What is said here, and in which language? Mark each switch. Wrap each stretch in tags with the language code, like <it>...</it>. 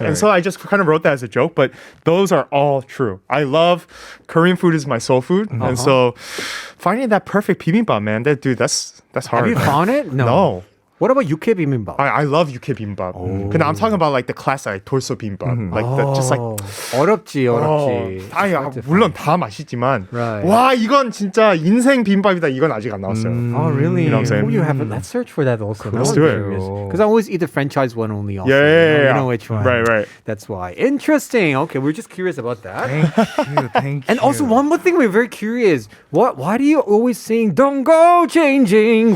<en>And so I just kind of wrote that as a joke, but those are all true. I love Korean food is my soul food. And so finding that perfect bibimbap, man, that's hard. Have you found it? No. What about UK bibimbap? I love UK bibimbap. 근데 I'm talking about like the classic like torso bibimbap. Like the, just like</en> <ko>어렵지. 물론 다 맛있지만</ko> <en>Right.</en> <ko>와 이건 진짜 인생 비빔밥이다. 이건 아직 안 나왔어요.</ko> <en>Oh, really? You know what I'm saying? Oh, you have it. Let's search for that also. Let's do it. Because I always eat the franchise one only also. Yeah. You know which one. Right. That's why. Interesting. Okay, we're just curious about that. Thank you. And also one more thing we're very curious. Why do you always sing Don't Go Changing?</en>